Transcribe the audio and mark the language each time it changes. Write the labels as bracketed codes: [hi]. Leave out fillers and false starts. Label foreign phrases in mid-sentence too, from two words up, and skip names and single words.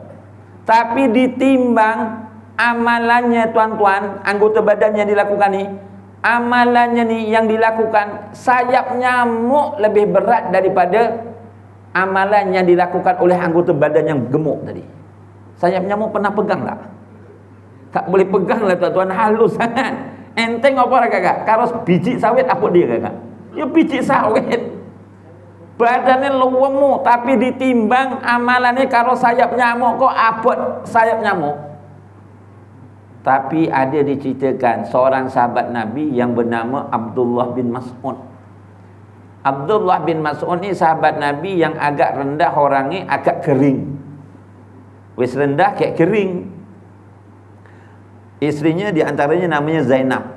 [ms] Tapi ditimbang amalannya tuan-tuan, anggota badan yang dilakukan ni, amalannya ni yang dilakukan, sayap nyamuk lebih berat daripada amalan yang dilakukan oleh anggota badan yang gemuk tadi. Sayap nyamuk pernah pegang tak? Tak boleh pegang lah tuan-tuan, halus sangat. Enteng apa lah kakak? Karos biji sawit apa dia kakak? Ya biji sawit. Badannya lemu, tapi ditimbang amalannya karos sayap nyamuk, [jv] kok abot [ms] sayap nyamuk. Tapi ada diceritakan seorang sahabat Nabi yang bernama Abdullah bin Mas'ud. Abdullah bin Mas'ud ni sahabat Nabi yang agak rendah orangnya, agak kering. Wis rendah kayak kering. Isterinya diantaranya namanya Zainab.